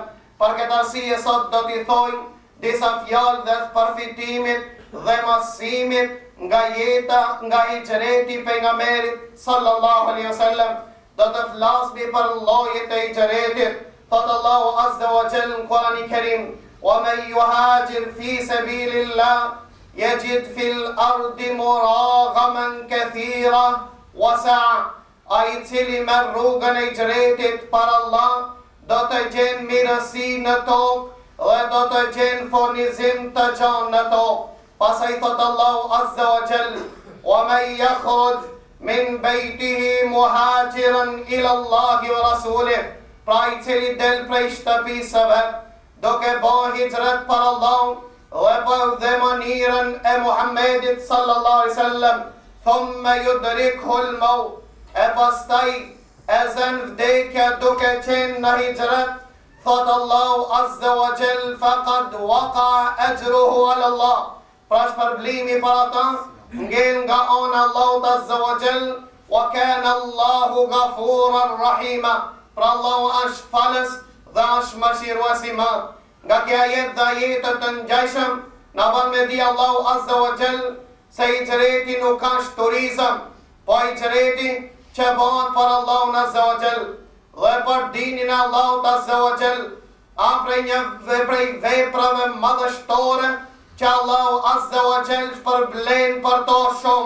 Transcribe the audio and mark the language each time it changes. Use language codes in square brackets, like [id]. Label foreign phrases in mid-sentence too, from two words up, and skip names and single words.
[sq] Për këtë arsye sot do t'i thojmë disa fjalë dhe përfitimit dhe mësimit nga jeta, nga hijreti pejgamberit [ar] صلى الله عليه وسلم. [sq] Do të flasmi për llojet e hijretit. Thot Allahu [ar] عز وجل [sq] në Kur'anin Kerim: [ar] "ومن يهاجر في سبيل الله يجد في الأرض مراغما كثيرا وسعة." [sq] Ai cili merr rrugën e hijretit për Allah do të gjen mirësi në tokë dhe do të gjen furnizim të gjanë në tokë. Pastaj thot Allahu [ar] عز وجل: "ومن يخرج من بيته مهاجرا إلى الله ورسوله." [sq] Pra i cili del prej shtëpisë së vet, duke bërë hijret për Allah dhe mënyrën e Muhammedit [ar] صلى الله عليه وسلم, ثم يدركه الموت, [sq] e pastaj e zën vdekja duke qenë në hijret, thot Allahu [ar] عز وجل, فقد وقع أجره على الله. [sq] Pra shpërblimi për ata ngel nga ana Allahut [ar] عز وجل, وكان الله غفورا رحيما. [sq] Pra Allahu është falës dhe është mëshiruesi i madh. Nga kjo ajet dhe ajetet të ngjashëm na bën me di Allahu [ar] عز وجل [sq] se hijreti nuk është turizëm, po hijreti që bëhet për Allahun [ar] عز وجل [sq] dhe për dinin e Allahut [ar] عز وجل, [sq] prej veprave madhështore që Allahu [ar] عز وجل [sq] shpërblen për to shumë.